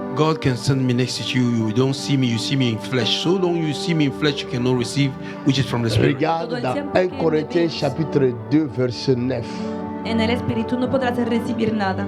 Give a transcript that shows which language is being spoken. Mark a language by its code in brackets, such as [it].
[en] God can send me next to you. You don't see me, you see me in flesh. So long you see me in flesh, you cannot receive, which is from the Spirit. [fr] Regarde dans 1 Corinthiens chapitre 2 verset 9. [es] En el espíritu no podrás recibir nada.